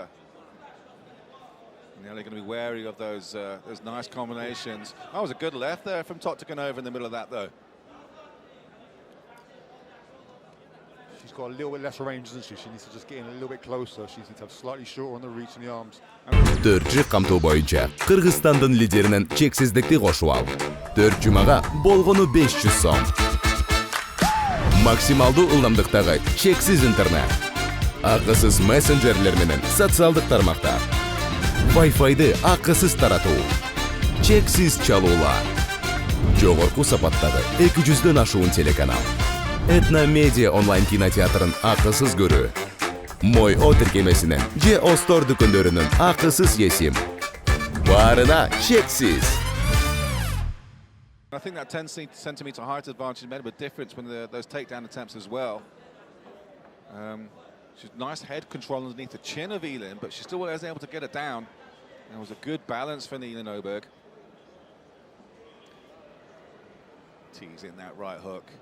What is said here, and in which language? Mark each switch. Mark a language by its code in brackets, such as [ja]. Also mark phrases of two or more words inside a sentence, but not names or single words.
[en] And they're going to be wary of those nice combinations. That was a good left there from Toktogónova in the middle of that, though. She's got a little bit less range, doesn't she? She needs to just get in a little bit closer. She needs to have slightly shorter on the reach and the arms. [ky] 4 жык камтуу боюнча Кыргызстандын лидеринен чексиздикти кошуп ал. 4 жумага болгону 500 сом. Максималдуу ылдамдыктагы чексиз интернет. Акысыз мессенджерлер менен социалдык тармактар. Wi-Fi'ды акысыз таратуу. Чексиз чалуулар. Жогорку сапаттагы 200дөн ашуун телеканал. Этно медиа онлайн кинотеатрын акысыз көрүү. Мой о тиркемесинен же Остор дүкөндөрүнүн акысыз есим. Баарына чексиз. [en] I think that 10 centimeter height advantage made a big difference when those takedown attempts as well. She's nice head control underneath the chin of Elin, but she still wasn't able to get it down. And it was a good balance for Elin Oberg. Teasing that right hook.